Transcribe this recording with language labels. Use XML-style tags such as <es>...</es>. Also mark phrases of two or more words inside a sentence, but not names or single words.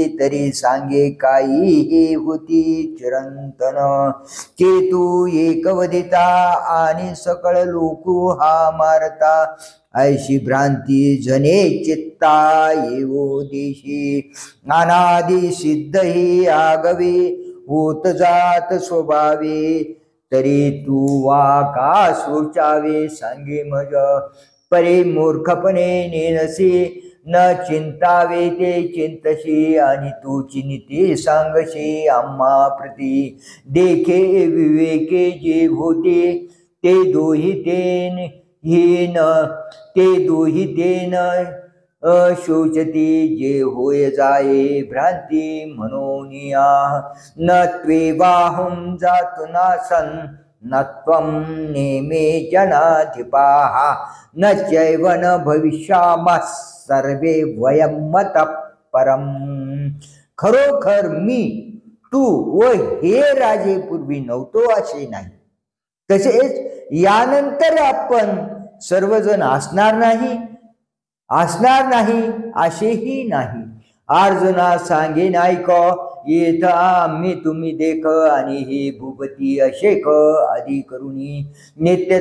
<mr>तरी सांगे काही हे होती चिरंतन, चेतू एकवदिता, आणि सकळ लोकू हा मारता. ऐशी भ्रांती जने चित्ता येवो देशी, अनादि सिद्ध ही आगवे, होत जात स्वभावे. तरी तू वा का सोचावे सांगे मज, परे मूर्खपणे नेनसे. न चिंतावे ते चिंतशी, आणि तू चिंते सांगशी आम्हा प्रती. देखे विवेके जे होते, ते दोही तेन हीन, ते दोही तेन शोचती. जे होय जाये भ्रांती म्हणूनिया,</mr> <sa>न त्वेवाहुं जातु नासन, न त्वं नेमे जनाधिपाः. न चैव न भविष्यामः सर्वे वयं मतः परम.</sa> <mr>खरोखर मी, तू व हे राजे पूर्वी नव्हतो असे नाही, तसेच यानंतर आपण सर्वजण असणार नाही असेही नाही. अर्जुना सांगेन ऐक, येथ आम्ही तुम्ही देख, आणि हे भूपती अशेक आदी करुणी.</mr>